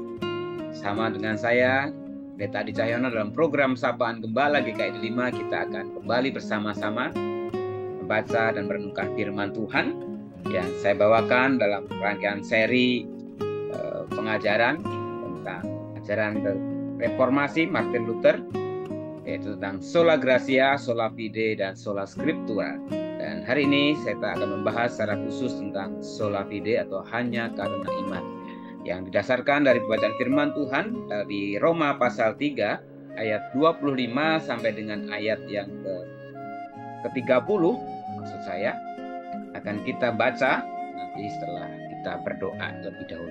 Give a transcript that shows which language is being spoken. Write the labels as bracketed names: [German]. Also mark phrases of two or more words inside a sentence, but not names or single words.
[Indonesian] sama dengan saya, Pendeta Adi Cahyono, dalam program Sapaan Gembala GKI 5, kita akan kembali bersama-sama membaca dan merenungkan firman Tuhan yang saya bawakan dalam rangkaian seri pengajaran tentang ajaran reformasi Martin Luther, yaitu tentang [Latin] sola gratia, sola fide, [Indonesian] dan [Latin] sola scriptura. [Indonesian] Dan hari ini saya akan membahas secara khusus tentang [Latin] sola fide [Indonesian] atau hanya karena iman, yang didasarkan dari bacaan firman Tuhan dari Roma pasal 3 ayat 25 sampai dengan ayat yang ke-30, maksud saya akan kita baca nanti setelah kita berdoa lebih dahulu.